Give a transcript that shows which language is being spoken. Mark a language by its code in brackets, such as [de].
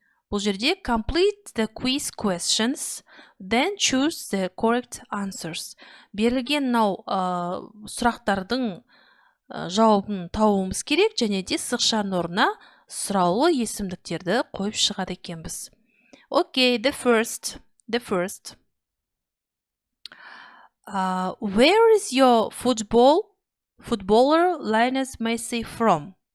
[kk] Бұл жерде [en] complete the quiz questions, then choose the correct answers. [kk] Берілген сұрақтардың жауабын табуымыз керек, және де сызықшаның орнына сұраулы есімдіктерді қойып шығады екенбіз. [en] Okay, the first. Where is your footballer Lionel Messi from?